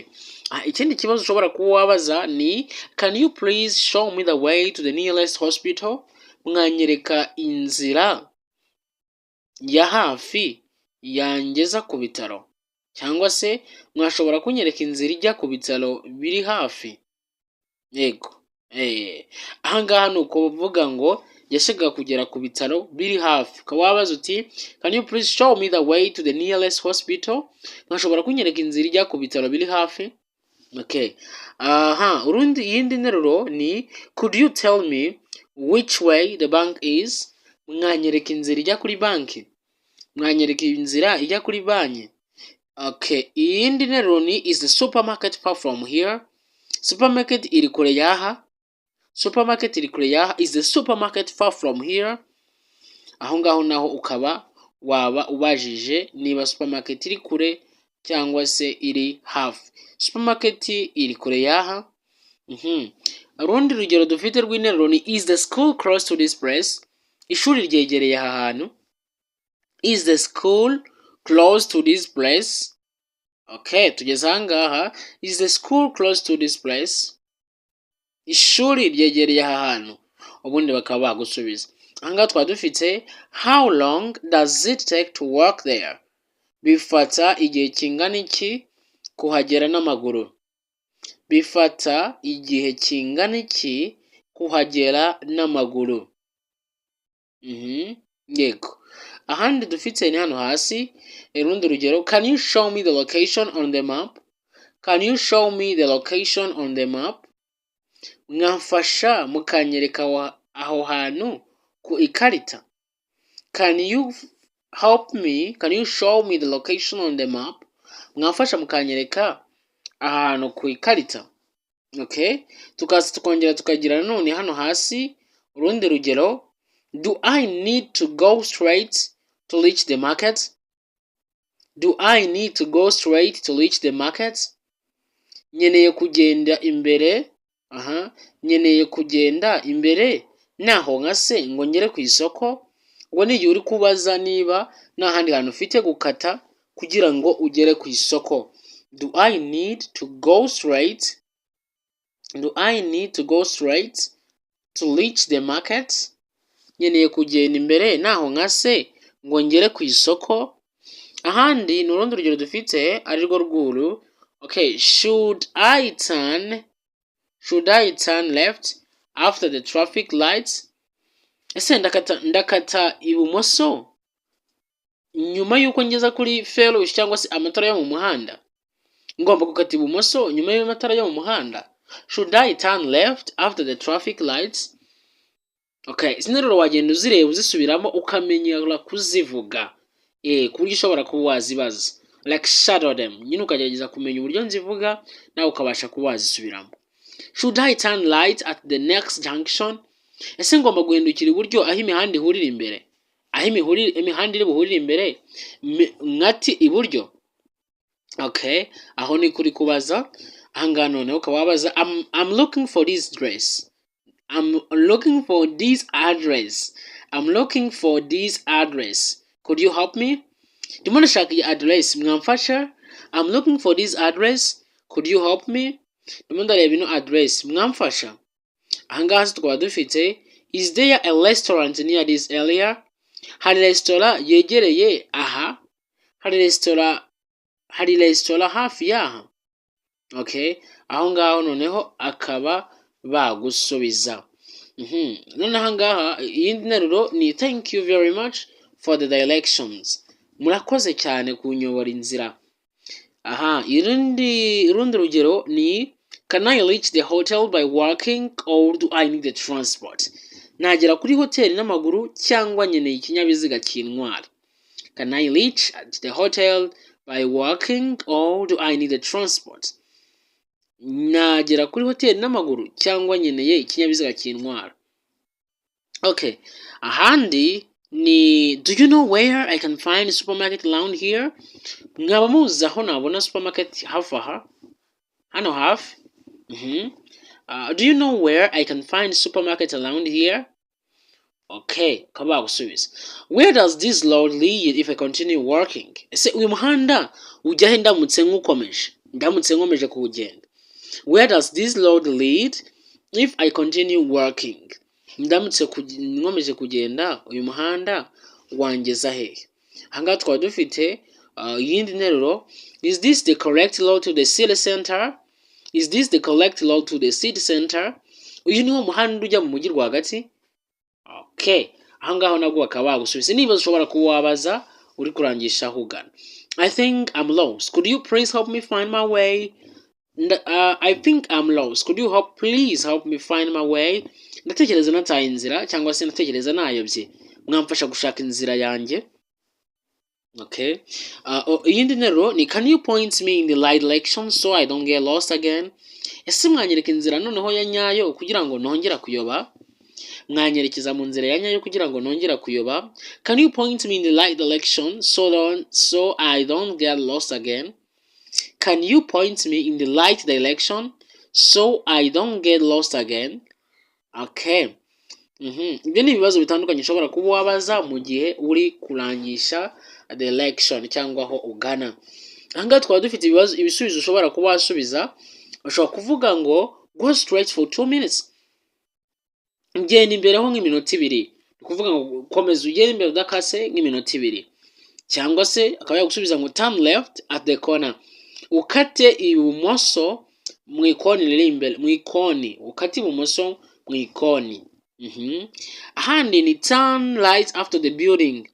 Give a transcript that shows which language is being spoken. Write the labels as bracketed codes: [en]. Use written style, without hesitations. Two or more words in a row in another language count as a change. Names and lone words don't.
[rw] Ikindi kibazo ushobora kuba wabaza ni [en] can you please show me the way to the nearest hospital? [rw] Mwanyereka inzira ya hafi yangeza ku bitaro, cyangwa se mwashobora kunyereka inzira ijya ku bitaro biri hafi. Yego, ahangaha ni ukuvuga ngo yashakaga kugera ku bitaro biri hafi. Ukaba wabaza uti [en] can you please show me the way to the nearest hospital? [rw] Mwashobora kunyereka inzira ijya ku bitaro biri hafi. [en] Okay. [rw] Iyindi nteruro ni [en] could you tell me which way the bank is? [rw] Mwanyereka inzira ijya kuri banki. Mwanyereka inzira ijya kuri banki. [en] Okay. [rw] Iyindi nteruro ni [en] is the supermarket far from here? [rw] Supermarket iri kure yaha. Supermarket iri kure yaha. [en] Is the supermarket far from here? [rw] Aho ngaho naho ukaba waba ubajije niba supermarket iri kure cyangwa se iri hafi. Supermarket iri kure yaha. Urundi rugero dufite rw'interuro ni [en] is the school close to this place? [rw] Ishuri ryegereye aha hantu. [en] Is the school close to this place? [rw] Okay, tugeze ahangaha. [en] Is the school close to this place? [rw] Ishuri ryegereye aha hantu. Ubundi bakaba bagusubiza. Ahangaha twaba dufite [en] how long does it take to walk there? [rw] Bifata igihe kingana iki kuhagera n'amaguru? Bifata igihe kingana iki kuhagera n'amaguru? Yego. Ahandi dufite ni hano hasi. Urundi rugero [en] can you show me the location on the map? Can you show me the location on the map? [rw] Mwamfasha mukanyereka aho hantu ku ikarita. [en] Can you help me? Can you show me the location on the map? [rw] Mwamfasha mukanyereka ahantu ku ikarita. [en] Okay, [rw] tukaza tukongera tukagira none hano hasi urundi rugero [en] do I need to go straight to reach the market? Do I need to go straight to reach the market? [rw] Nyeneye kugenda imbere. Nyeneye kugenda imbere naho nkase ngo ngere ku isoko. Ubwo ni igihe uri kubaza niba nta handi hantu ufite gukata kugira ngo ugere ku isoko. [en] Do I need to go straight? Do I need to go straight to reach the market? [rw] Nyeneye kugenda imbere naho nkase ngo ngere ku isoko. Ahandi ni urundi rugero dufite ari rwo rwuru. [en] Okay, should I turn left after the traffic lights? [rw] Ese ndakata ibumoso nyuma yuko ngeza kuri ferrouge cyangwa se amatara yo mu muhanda? Ngomba gukata ibumoso nyuma y'amatara yo mu muhanda. [en] Should I turn left after the traffic lights? [rw] Okay, izi nteruro wagenda uzireba uzisubiramo ukamenyera kuzivuga. Ku buryo ushobora kuba wazibaza. [en] Like shadow them. [rw] Nyine ukagerageza kumenya uburyo nzivuga nawe ukabasha kuba wazisubiramo. [en] Should I turn right at the next junction? [rw] Ese ngomba guhindukira iburyo aho imihanda ihurira imbere? Aho imihanda iri buhurira imbere nkati iburyo. Okay, aho ni kuri kubaza. Ahangaha noneho ukaba wabaza [en] I'm looking for this dress. I'm looking for this address. I'm looking for this address. Could you help me? [rw] Ndimo ndashaka iyi address, mwamfasha? [en] I'm looking for this address. Could you help me? [rw] Ndimo ndareba ino address, mwamfasha? Ahangaha tukaba dufite [en] is there a restaurant near this area? [rw] Hari restaurant yegereye aha? Hari restaurant hafi yaha? Okay, aho ngaho noneho akaba bagusubiza. Noneho ahangaha iyindi nteruro ni [en] thank you very much for the directions. [rw] Murakoze cyane kunyobora inzira. Urundi rugero ni [en] can I reach the hotel by walking or do I need the transport? [rw] Nagera kuri hoteli n'amaguru cyangwa nkeneye ikinyabiziga cy'intwari. [en] Can I reach the hotel by walking or do I need the transport? [rw] Nagera kuri hoteli n'amaguru cyangwa nkeneye ikinyabiziga cy'intwari. [en] Okay. [rw] Ahandi ni [en] do you know where I can find a supermarket around here? [rw] Mwaba muzi aho nabona supermarket hafi aha? Hano hafi? [en] Do you know where I can find supermarket around here? [rw] Okay, kaba gusubiza. [en] Where does this road lead if I continue walking? [rw] Ese uyu muhanda ujya he ndamutse nkomeje kuwugenda? [en] Where does this road lead if I continue walking? [rw] Ndamutse nkomeje kugenda uyu muhanda wangeza hehe? Ahangaha twaba dufite iyindi nteruro. [en] Is this the correct road to the city center? Is this the correct road to the city center? [rw] Uyu niwo muhanda ujya mu mujyi rwagati? Okay, ahangaho nabwo bakaba bagusubiza. Niba ushobora kuba wabaza uri kurangisha aho ugana. [en] I think I'm lost. Could you please help me find my way? I think I'm lost. Could you please help me find my way? [rw] Ndatekereza nataye inzira cyangwa se ndatekereza nayobye. Mwamfasha gushaka inzira yanjye. [en] Okay. [rw] Iyindi nteruro ni [en] can you point me in the right direction so I don't get lost again? [rw] Ese mwanyereka inzira noneho ya nyayo kugira ngo ntongera kuyoba? Mwanyerekeza mu nzira ya nyayo kugira ngo ntongera kuyoba? [en] Can you point me in the right direction so I don't get lost again? Can you point me in the right direction so I don't get lost again? Okay. [rw] Ibyo ni ibibazo bitandukanye ushobora kuba wabaza mu gihe uri kurangisha direction cyangwa aho ugana. Ahangaha twaba dufite ibisubizo ushobora kuba wasubiza. Ushobora kuvuga ngo [en] go straight for 2 minutes. [rw] Ngenda imbere ho nk'iminota 2. Kuvuga ngo komeza ugende imbere udakase nk'iminota 2. Cyangwa se akaba yagusubiza ngo [en] turn left at the corner. [rw] Ukate ibumoso mu ikoni riri imbere, mu ikoni. Ukate ibumoso mu ikoni. Ahandi ni [en] turn right after the building.